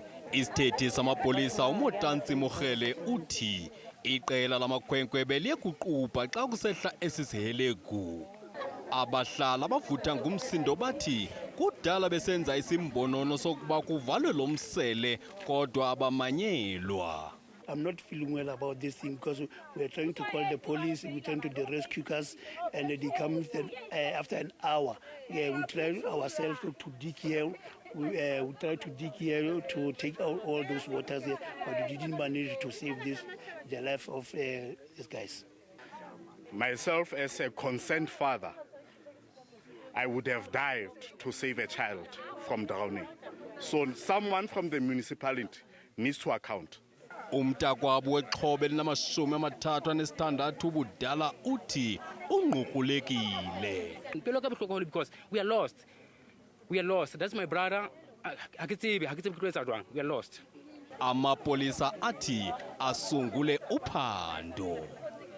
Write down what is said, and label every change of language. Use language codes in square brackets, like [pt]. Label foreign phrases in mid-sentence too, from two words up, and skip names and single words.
[xh] Isithethi samapolisa uMotansi Mogele uthi iqela lamakhwenkwe beliye kuqubha xa kusehla esisihelegu. Abahlala abavutha ngumsindo bathi kudala besenza isimbonono sokuba kuvalwe lo msele kodwa abamanyelwa. [en] I'm not feeling well about this thing because we're trying to call the police, we're trying to the rescue cars, and they come after an hour. We try ourselves to dig here. We try to dig here to take out all those waters here, but we didn't manage to save the life of these guys. Myself, as a concerned father, I would have dived to save a child from drowning. So someone from the municipality needs to account. [xh] Umntakwabo wexhobe elinama-36 ubudala uthi unqukulekile. [en] Because we are lost. We are lost. That's my brother. We are lost. [xh] Amapolisa athi asungule uphando.